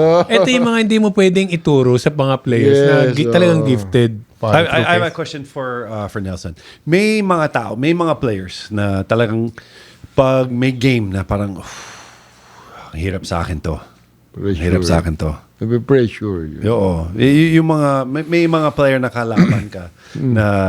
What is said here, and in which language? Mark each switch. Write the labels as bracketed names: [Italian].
[Filipino] Ito yung mga hindi mo pwedeng ituro sa mga players na [English] Yes, [Filipino] talagang gifted. [English] I have a question for Nelson. [Filipino] May mga tao, may mga players na talagang pag may game na parang ang hirap sa akin to. [English] Pressure. [Filipino] Hirap sa akin to. May pressure. Oo. Yung mga may mga player na kalaban ka na